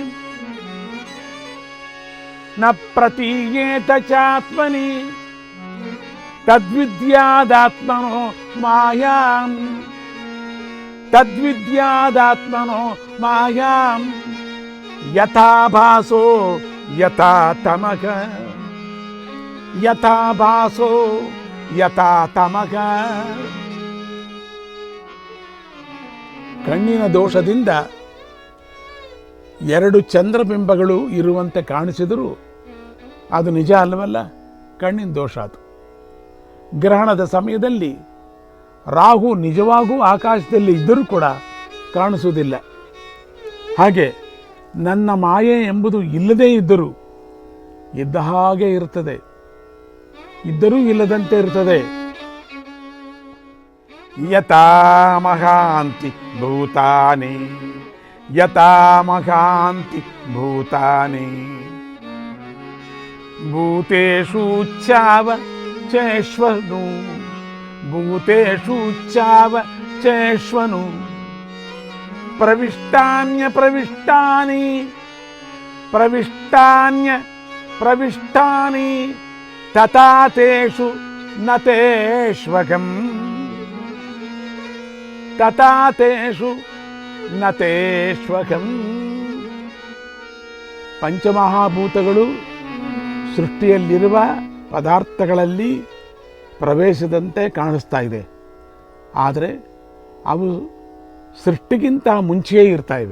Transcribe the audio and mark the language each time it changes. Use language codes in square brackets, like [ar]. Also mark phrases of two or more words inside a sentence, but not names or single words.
[sa] न प्रतीयेत चात्मनि तद्विद्यादात्मनो मायां तद्विद्यादात्मनो मायां यथा भासो यथा तमः यथा भासो यथा ತಮಗ. [kn] ಕಣ್ಣಿನ ದೋಷದಿಂದ ಎರಡು ಚಂದ್ರಬಿಂಬಗಳು ಇರುವಂತೆ ಕಾಣಿಸಿದರೂ ಅದು ನಿಜ ಅಲ್ಲವಲ್ಲ, ಕಣ್ಣಿನ ದೋಷ ಅದು. ಗ್ರಹಣದ ಸಮಯದಲ್ಲಿ ರಾಹು ನಿಜವಾಗೂ ಆಕಾಶದಲ್ಲಿ ಇದ್ದರೂ ಕೂಡ ಕಾಣಿಸುವುದಿಲ್ಲ. ಹಾಗೆ ನನ್ನ ಮಾಯೆ ಎಂಬುದು ಇಲ್ಲದೇ ಇದ್ದರೂ ಇದ್ದ ಹಾಗೆ ಇರುತ್ತದೆ, ಇದ್ದರೂ ಇಲ್ಲದಂತೆ ಇರುತ್ತದೆ. [sa] ಯಥಾ ಮಹಾಂತಿ ಭೂತಾನಿ ಯಥಾ ಮಹಾಂತಿ ಭೂತಾನಿ ಭೂತೇಷು ಚಾವ ಚೇಶ್ವನು ಭೂತೇಷು ಚಾವ ಚೇಶ್ವನು ಪ್ರವಿಷ್ಟಾನ್ಯ ಪ್ರವಿಷ್ಟಾನಿ ಪ್ರವಿಷ್ಟಾನ್ಯ ಪ್ರವಿಷ್ಟಾನಿ ತಥಾ ತೇಷು ನ ತೇಷ್ವಗಂ ತಥಾ ತೇಷು ನ ತೇಷ್ವಗಂ. [kn] ಪಂಚಮಹಾಭೂತಗಳು ಸೃಷ್ಟಿಯಲ್ಲಿರುವ ಪದಾರ್ಥಗಳಲ್ಲಿ ಪ್ರವೇಶದಂತೆ ಕಾಣಿಸ್ತಾ ಇದೆ, ಆದರೆ ಅವು ಸೃಷ್ಟಿಗಿಂತ ಮುಂಚೆಯೇ ಇರ್ತಾ ಇವೆ.